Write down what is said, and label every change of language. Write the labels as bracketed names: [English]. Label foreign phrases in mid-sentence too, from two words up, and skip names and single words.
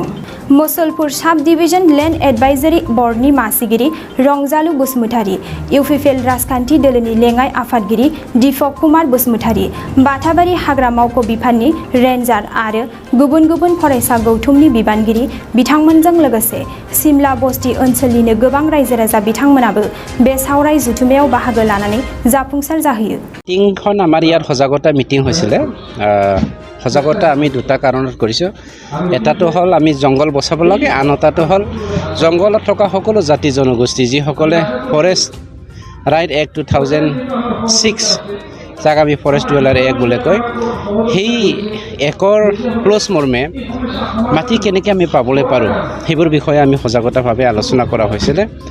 [Bodo] मुसलपुर साब डिविजन लेन्ड एडभाइजरी बर्डनि मासिगिरि रंजालु बसुमतारी, UPPL राजखान्थि दोलोनि लेङाइ आफादगिरि दीपक कुमार बसुमतारी, बाथाबारि हाग्रा मावख' बिफाननि रेन्जार आरो गुबुन गुबुन फरायसा गौथुमनि बिबानगिरि बिथांमोनजों लोगोसे सिमला बस्ति ओनसोलनिनो गोबां रायजो राजा बिथांमोनाबो बे सावराय जुथुमायाव बाहागो लानानै जाफुंसार जाहैयो। [Assamese] मिटिंখন আমাৰ ইয়াত সজাগতা মিটিং হৈছিলে। সজাগতা আমি দুটা কাৰণত কৰিছোঁ। এটাটো হ'ল আমি জংগল বচাব লাগে, আন এটাটো হ'ল জংগলত থকা সকলো জাতি জনগোষ্ঠী যিসকলে [English] Forest Right Act [Assamese] 2006 যাক আমি [English] Forest Dweller Act [Assamese] বুলি কয়, সেই একৰ ক্লজ মৰ্মে মাটি কেনেকৈ আমি পাবলৈ পাৰোঁ সেইবোৰ বিষয়ে আমি সজাগতাভাৱে আলোচনা কৰা হৈছিলে।